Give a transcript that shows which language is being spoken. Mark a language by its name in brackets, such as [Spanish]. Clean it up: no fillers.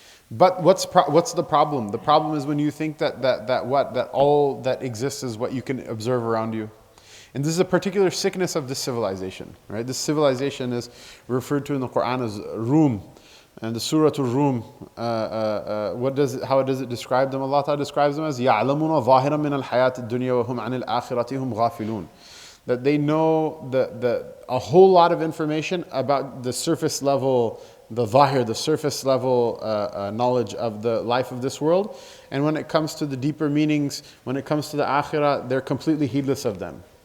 [English] But what's the problem? The problem is when you think that all that exists is what you can observe around you. And this is a particular sickness of this civilization, right? This civilization is referred to in the Quran as Rum. And the Surah Rum, how does it describe them? Allah Ta'ala describes them as [Arabic] يَعْلَمُونَ ظَاهِرًا مِنَ الْحَيَاةِ الدُّنْيَا وَهُمْ عَنِ الْآخِرَةِ هُمْ غَافِلُونَ. [English] That they know a whole lot of information about the surface level, the zahir, the surface level knowledge of the life of this world. And when it comes to the deeper meanings, when it comes to the akhirah, they're completely heedless of them.